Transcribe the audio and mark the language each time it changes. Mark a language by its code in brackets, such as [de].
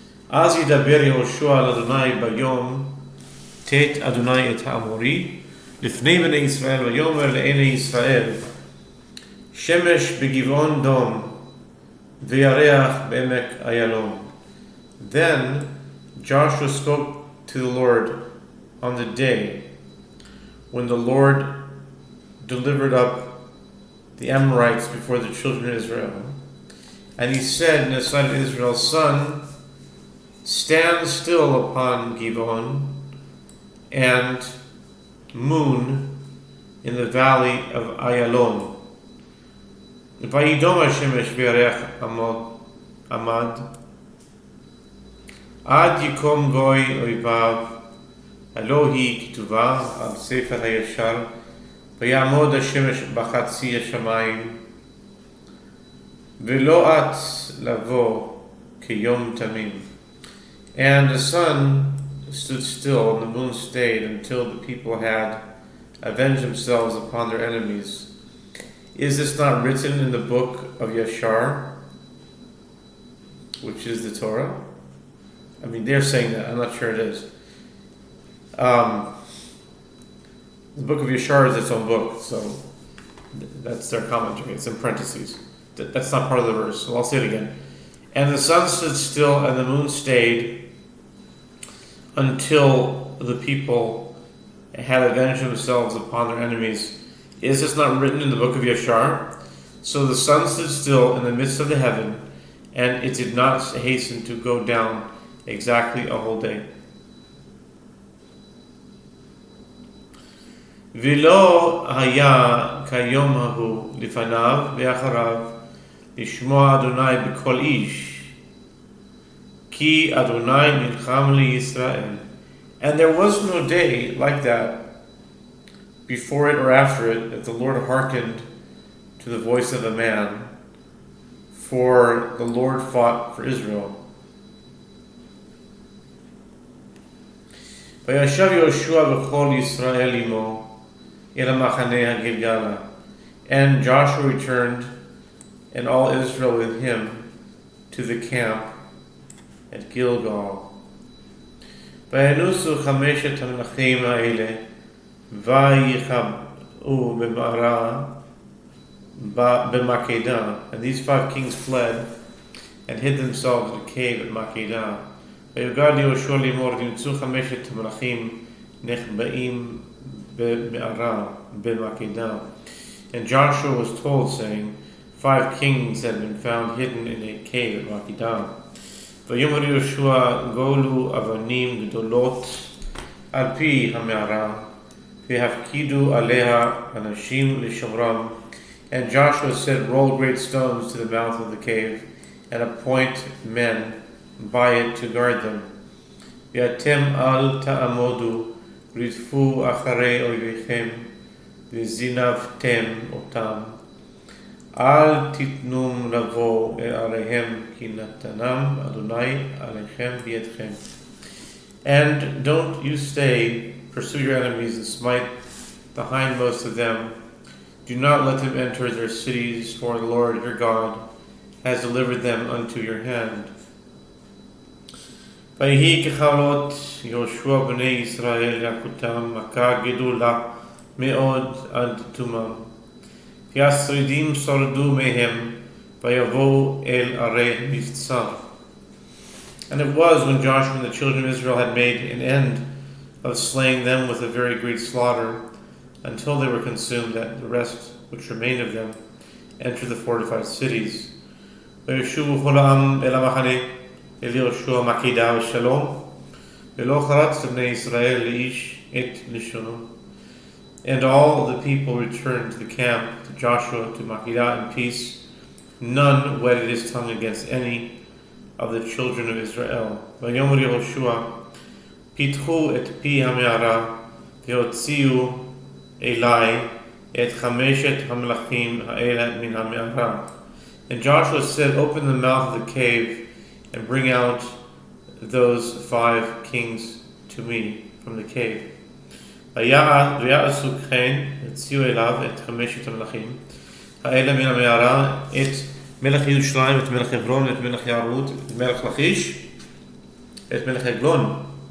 [he] אז ידבר יהושע אל אדוני ביום תת אדוני את האמורי לפני בני ישראל, ויאמר לעיני ישראל, שמש בגבעון דום וירח בעמק איילון. [en] Then Joshua spoke to the Lord on the day when the Lord delivered up the Amorites before the children of Israel. And he said in the sight of Israel, Sun, stand still upon Givon, and moon in the valley of Ayalon. [he] וידום השמש וירח עמד עד יקום גוי אויביו, הלא היא כתובה על ספר הישר, ויעמוד השמש בחצי השמיים, ולא את לבוא כיום תמים. [en] And the sun stood still, and the moon stayed, until the people had avenged themselves upon their enemies. Is this not written in the book of Yashar, which is the Torah? I mean, they're saying that. I'm not sure it is. The book of Yashar is its own book, so that's their commentary. It's in parentheses. That's not part of the verse, so I'll say it again. And the sun stood still, and the moon stayed, until the people had avenged themselves upon their enemies. Is this not written in the book of Yashar? So the sun stood still in the midst of the heaven, and it did not hasten to go down exactly a whole day. [he] ולא היה כיום ההוא לפניו ואחריו לשמוע אדוני בכל איש, כי אדוני נלחם לישראל. [en] And there was no day like that before it or after it that the Lord hearkened to the voice of a man, for the Lord fought for Israel. [he] וישב יהושע וכל ישראל עמו אל המחנה הגלגלה. [en] And Joshua returned, and all Israel with him, to the camp at Gilgal. [he] וינוסו חמשת המלכים האלה, ויחבאו במערה במקדה. [en] And these 5 kings fled and hid themselves in a cave at Makeda. [he] ויגד יהושע לאמור, נמצאו חמשת המלכים נחבאים במערה במקדה. [en] And Joshua was told, saying, 5 kings had been found hidden in a cave at Makeda. [he] ויאמר יהושע, גולו אבנים גדולות על פי המערה, והפקידו עליה אנשים לשומרם. [en] And Joshua said, roll great stones to the mouth of the cave, and appoint men by it to guard them. [he] ואתם אל תעמודו, רדפו אחרי אויביכם, וזינבתם אותם. אל תיתנום לבוא אל עריהם, כי נתנם אדוני עליכם בידכם. [en] And don't you stay, pursue your enemies, and smite the hindmost of them. Do not let them enter their cities, for the Lord your God has delivered them unto your hand. [he] ויהי ככלות יהושע בני ישראל יחותם מכה גדולה מאוד עד תומם. כי השרידים שרדו מהם ויבואו אל ערי מבצר. [en] And it was when Joshua and the children of Israel had made an end of slaying them with a very great slaughter, until they were consumed, that the rest which remained of them entered the fortified cities. [he] וישובו כל העם אל המחנה אל יהושע מקדה ושלום, ולא חרץ לבני ישראל לאיש את לשונו. [en] And all the people returned to the camp, to Joshua, to Makkedah in peace. None wetted his tongue against any of the children of Israel. [he] ויאמר יהושע, פיתחו את פי המערה, והוציאו אלי את חמשת המלכים האלה מן המערה. [en] And Joshua said, open the mouth of the cave and bring out those 5 kings to me from the cave. [he] ויעשו כן, הוציאו אליו את חמשת המלכים האלה מן המערה, את מלך ירושלים, את מלך חברון, את מלך יערות, את מלך לכיש, את מלך עגלון.